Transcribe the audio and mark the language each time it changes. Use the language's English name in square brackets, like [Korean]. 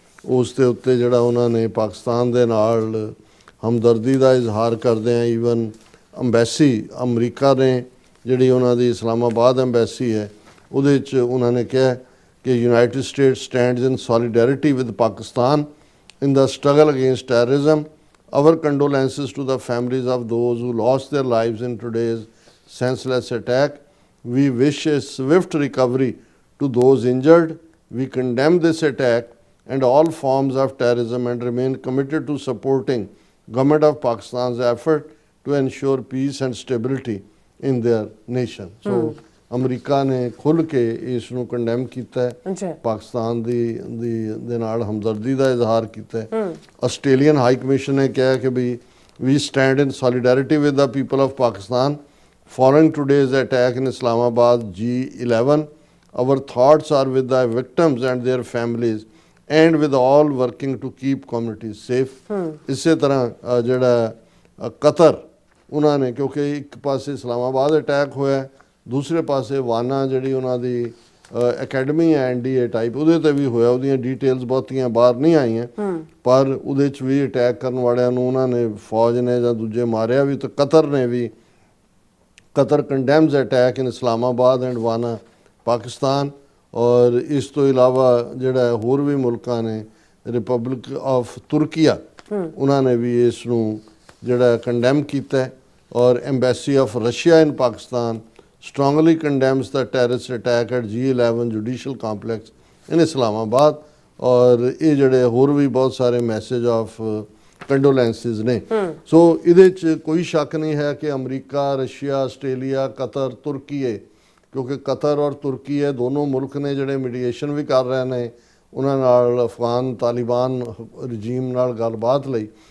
[Punjabi] ਉਸ ਦੇ ਉੱਤੇ ਜਿਹੜਾ ਉਹਨਾਂ ਨੇ ਪਾਕਿਸਤਾਨ ਦੇ ਨਾਲ ਹਮਦਰਦੀ ਦਾ ਇਜ਼ਹਾਰ ਕਰਦੇ ਆ। ਈਵਨ ਅੰਬੈਸੀ ਅਮਰੀਕਾ ਨੇ ਜਿਹੜੀ ਉਹਨਾਂ ਦੀ ਇਸਲਾਮਾਬਾਦ ਅੰਬੈਸੀ ਹੈ, ਉਹਦੇ 'ਚ ਉਹਨਾਂ ਨੇ ਕਿਹਾ ਕਿ [English] United States stands in solidarity with Pakistan in the struggle against terrorism. Our condolences to the families of those who lost their lives in today's senseless attack. We wish a swift recovery to those injured. We condemn this attack and all forms of terrorism and remain committed to supporting Government of Pakistan's effort to ensure peace and stability in their nation. [Punjabi] So, America ਨੇ ਖੁੱਲ੍ਹ ਕੇ ਇਸ ਨੂੰ condemn ਕੀਤਾ ਹੈ, ਪਾਕਿਸਤਾਨ ਦੇ ਨਾਲ ਹਮਦਰਦੀ ਦਾ ਇਜ਼ਹਾਰ ਕੀਤਾ ਹੈ। ਆਸਟ੍ਰੇਲੀਅਨ ਹਾਈ ਕਮਿਸ਼ਨ ਨੇ ਕਿਹਾ ਕਿ [English] We stand in solidarity with the people of Pakistan following today's attack in Islamabad G11। Our thoughts are with the victims and their families and with all working to keep communities safe. [Punjabi] ਇਸੇ ਤਰ੍ਹਾਂ ਜਿਹੜਾ Qatar, ਉਹਨਾਂ ਨੇ, ਕਿਉਂਕਿ ਇੱਕ ਪਾਸੇ ਇਸਲਾਮਾਬਾਦ ਅਟੈਕ ਹੋਇਆ, ਦੂਸਰੇ ਪਾਸੇ ਵਾਨਾ ਜਿਹੜੀ ਉਹਨਾਂ ਦੀ ਅਕੈਡਮੀ ਹੈ NDA ਟਾਈਪ, ਉਹਦੇ ਤੇ ਵੀ ਹੋਇਆ। ਉਹਦੀਆਂ ਡਿਟੇਲਸ ਬਹੁਤੀਆਂ ਬਾਹਰ ਨਹੀਂ ਆਈਆਂ, ਪਰ ਉਹਦੇ 'ਚ ਵੀ ਅਟੈਕ ਕਰਨ ਵਾਲਿਆਂ ਨੂੰ ਉਹਨਾਂ ਨੇ ਫੌਜ ਨੇ ਜਾਂ ਦੂਜੇ ਮਾਰਿਆ ਵੀ। ਤੇ ਕਤਰ ਨੇ ਵੀ, [English] Qatar condemns attack in Islamabad and Wana Pakistan. [Punjabi] ਔਰ ਇਸ ਤੋਂ ਇਲਾਵਾ ਜਿਹੜਾ ਹੋਰ ਵੀ ਮੁਲਕਾਂ ਨੇ, ਰਿਪਬਲਿਕ ਆਫ ਤੁਰਕੀਆ, ਉਹਨਾਂ ਨੇ ਵੀ ਇਸ ਨੂੰ ਜਿਹੜਾ ਕੰਡੈਮ ਕੀਤਾ। [English] ਔਰ embassy of Russia in Pakistan strongly condemns the terrorist attack at G11 judicial complex in Islamabad। [Punjabi] ਔਰ ਇਹ ਜਿਹੜੇ ਹੋਰ ਵੀ ਬਹੁਤ ਸਾਰੇ [English] message of condolences [Punjabi] ਨੇ। ਸੋ ਇਹਦੇ 'ਚ ਕੋਈ ਸ਼ੱਕ ਨਹੀਂ ਹੈ ਕਿ ਅਮਰੀਕਾ, ਰਸ਼ੀਆ, ਆਸਟ੍ਰੇਲੀਆ, ਕਤਰ, ਤੁਰਕੀ, ਕਿਉਂਕਿ ਕਤਰ ਔਰ ਤੁਰਕੀ ਇਹ ਦੋਨੋਂ ਮੁਲਕ ਨੇ ਜਿਹੜੇ ਮੀਡੀਏਸ਼ਨ ਵੀ ਕਰ ਰਹੇ ਨੇ ਉਹਨਾਂ ਨਾਲ ਅਫਗਾਨ ਤਾਲਿਬਾਨ ਰਜੀਮ ਨਾਲ ਗੱਲਬਾਤ ਲਈ।